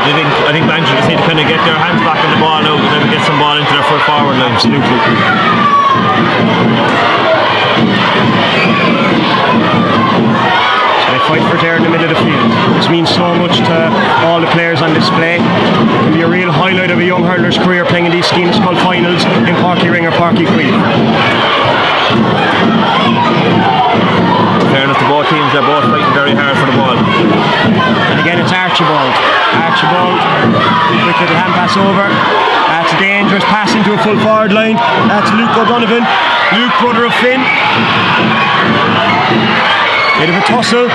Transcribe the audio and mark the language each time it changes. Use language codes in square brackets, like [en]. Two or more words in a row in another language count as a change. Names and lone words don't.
[en] I think Bantry just need to kind of get their hands back on the ball now and maybe get some ball into their full forward line. Absolutely. So they fight for there in the middle of the field. This means so much to all the players on display. It can be a real highlight of a young hurler's career playing in these Scoil Scoil finals in Páirc Uí Rinn or Páirc Uí Chaoimh. In fairness to both teams, they're both fighting very hard for the ball. And again, it's Archibald. Archibald, quick little hand pass over. That's a dangerous pass into a full forward line. That's Luke O'Donovan. Luke, brother of Finn. Bit of a tussle.